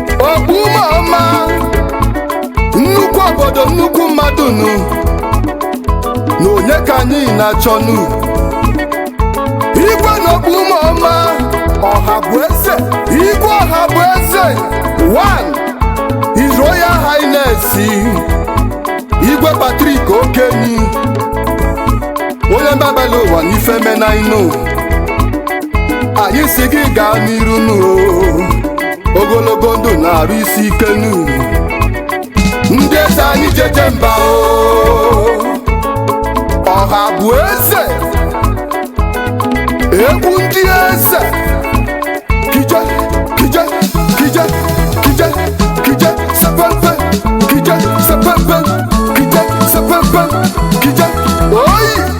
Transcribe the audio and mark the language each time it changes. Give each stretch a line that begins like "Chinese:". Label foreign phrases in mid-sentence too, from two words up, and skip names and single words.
Igbo: Okpu ume ọma. Nnukwu obodo, nnukwu mmadụ nụ. Na onye ka anyị na-achọ nụ? Igwe n'okpu ume ọma. Ọha bụ eze. Igwe ọha bụ eze. One.
English: His Royal Highness. Igwe Patrick Okenyi.
Igbo: Onye mgbabala ụwa n'ife me na inụ. Anyị si gị gaa n'iru nụ o. Ogologo ndụ na-arụ isi ike nụ. Ndị eze anyị jeje mba o. Ọha bụ eze. Egwu ndị eze. Kije, kije, kije, kije, kije, sepepe, kije, sepepe, kije, sepepe, kije, oyi.